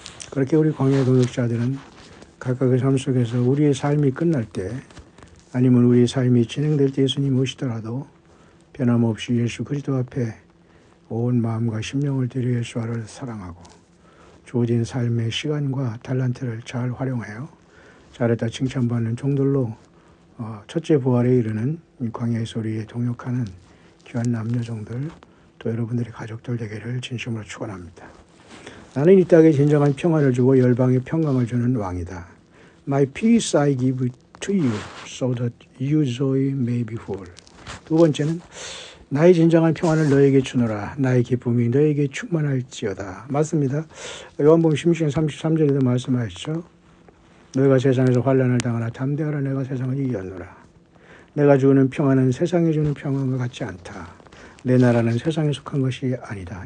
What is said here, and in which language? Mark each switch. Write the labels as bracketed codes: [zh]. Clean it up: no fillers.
[ko] 그렇게 우리 광야 동역자들은 각각의 삶 속에서 우리의 삶이 끝날 때, 아니면 우리의 삶이 진행될 때 예수님이 오시더라도 변함없이 예수 그리스도 앞에 온 마음과 심령을 들여 예수를 사랑하고 주어진 삶의 시간과 달란트를 잘 활용하여 잘했다 칭찬받는 종들로 첫째 부활에 이르는 광야에서 우리의 동역하는 귀한 남녀종들, 또 여러분들의 가족들 되기를 진심으로 축원합니다. 나는 이 땅에 진정한 평안을 주고 열방에 평강을 주는 왕이다. [en] My peace I give to you, so that your joy may be full. [ko] 두 번째는 나의 진정한 평안을 너에게 주노라. 나의 기쁨이 너에게 충만할지어다. 맞습니다. 요한복음 16장 33절에도 말씀하셨죠. 너희가 세상에서 환난을 당하나 담대하라. 내가 세상을 이겼노라. 내가 주는 평안은 세상에 주는 평안과 같지 않다. 내 나라는 세상에 속한 것이 아니다.